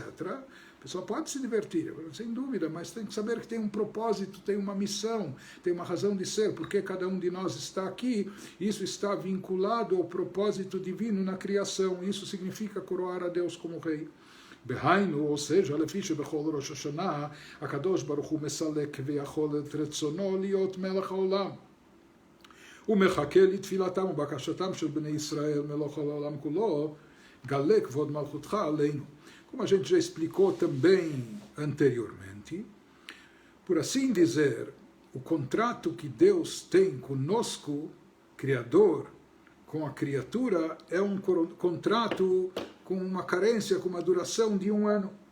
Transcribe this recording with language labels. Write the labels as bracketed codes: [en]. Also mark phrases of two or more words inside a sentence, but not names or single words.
[pt] A pessoa pode se divertir, sem dúvida, mas tem que saber que tem um propósito, tem uma missão, tem uma razão de ser, porque cada um de nós está aqui. Isso está vinculado ao propósito divino na criação. Isso significa coroar a Deus como Rei. Behainu, ou seja, [he] לפי שבכל ראש השנה, הקדוש ברוך הוא מסלק כביכול את רצונו להיות מלך העולם. הוא מחכה לתפילתם ובקשתם של בני ישראל, מלך העולם כולו, גלה כבוד מלכותך עלינו. [pt] Como a gente já explicou também anteriormente, por assim dizer, o contrato que Deus tem conosco, Criador, com a criatura é um contrato com uma carência, com uma duração de 1 ano.